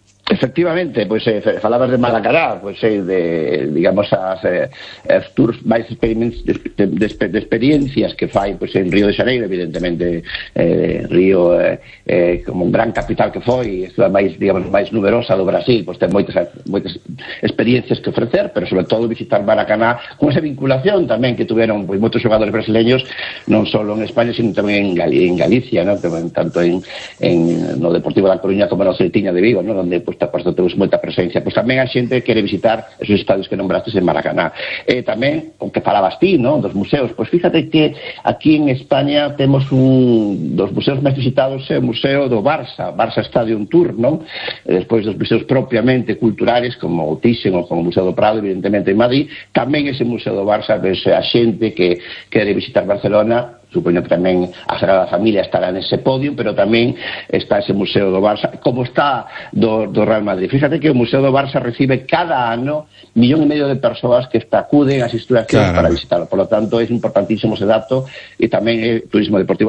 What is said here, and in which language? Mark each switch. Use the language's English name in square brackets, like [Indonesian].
[Galician] Efectivamente, pois pues, falabas de Maracaná, pois pues, de digamos as tours máis de experiencias que fai pois pues, en Río de Xaneiro, evidentemente Río como un gran capital que foi, é a máis digamos máis numerosa do Brasil, pois pues, ten moitas experiencias que ofrecer, pero sobre todo visitar Maracaná con esa vinculación tamén que tiveron pois pues, moitos xogadores brasileños non só en España, sino tamén en Galicia, ¿no? Tanto en no Deportivo da Coruña como no Celtiña de Vigo, ¿no? [Spanish] Donde pues aparte tenemos mucha presencia, pues también hay gente que quiere visitar esos estadios que nombraste en Maracaná. También, aunque [Galician] falabas ti, [Spanish] ¿no?, dos museos, pues fíjate que aquí en España tenemos dos museos más visitados, el Museo do Barça Stadium Tour, ¿no?, después dos museos propiamente culturales, como Thyssen o como Museo do Prado, evidentemente en Madrid, también ese Museo do Barça, pues hay gente que quiere visitar Barcelona. [Galician] Supoño que tamén a Sagrada Familia estará nese podio, pero tamén está ese Museo do Barça, como está do Real Madrid. Fíjate que o Museo do Barça recibe cada ano 1,5 millóns de persoas que acuden ás instalacións para visitarlo. [Spanish] Por lo tanto, [Galician] é importantísimo ese dato e tamén é turismo deportivo.